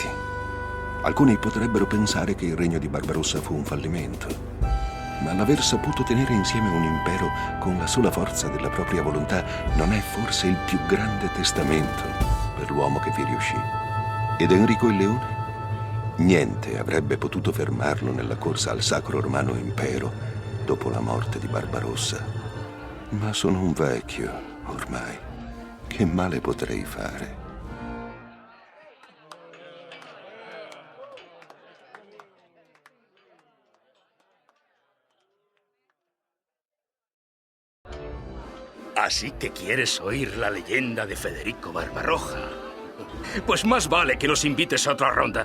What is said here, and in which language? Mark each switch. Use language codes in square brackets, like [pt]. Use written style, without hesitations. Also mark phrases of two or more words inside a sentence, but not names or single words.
[it] Alcuni potrebbero pensare che il regno di Barbarossa fu un fallimento, ma l'aver saputo tenere insieme un impero con la sola forza della propria volontà non è forse il più grande testamento per l'uomo che vi riuscì? Ed Enrico il Leone? Niente avrebbe potuto fermarlo nella corsa al Sacro Romano Impero dopo la morte di Barbarossa. Ma sono un vecchio, ormai. Che male potrei fare? [es] Así que quieres oír la leyenda de Federico Barbarroja. Pues más vale que nos invites a otra ronda.